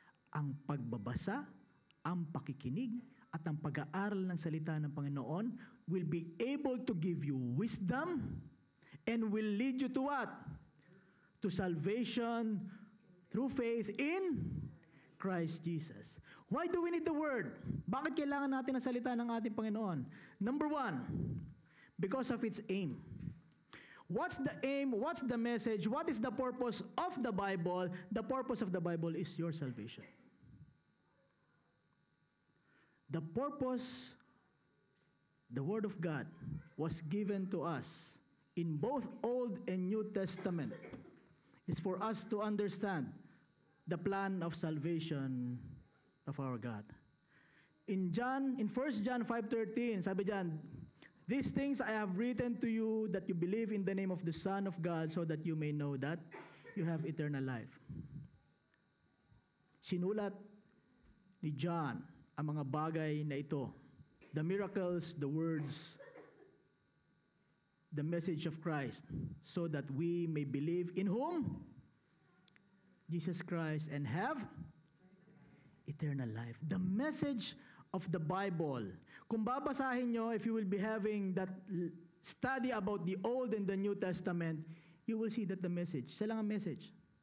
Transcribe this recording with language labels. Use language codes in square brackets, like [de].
[tl] Ang pagbabasa, ang pakikinig, at ang pag-aaral ng salita ng Panginoon [en] will be able to give you wisdom and will lead you to what? To salvation through faith in Christ Jesus. Why do we need the Word? [tl] Bakit kailangan natin ang salita ng ating Panginoon? [en] Number 1, because of its aim. What's the aim? What's the message? What is the purpose of the Bible? The purpose of the Bible is your salvation. The purpose, the Word of God, was given to us in both Old and New Testament is for us to understand the plan of salvation of our God. In 1 John 5:13, [tl] sabi diyan, [en] these things I have written to you that you believe in the name of the Son of God so that you may know that you have eternal life. [tl] Sinulat ni John ang mga bagay na ito. [en] The miracles, the words, the message of Christ so that we may believe in whom? Jesus Christ and have eternal life. The message of the Bible. [tl] Kung babasahin nyo, [en] if you will be having that study about the Old and the New Testament, you will see that the message, [tl] isa lang ang message.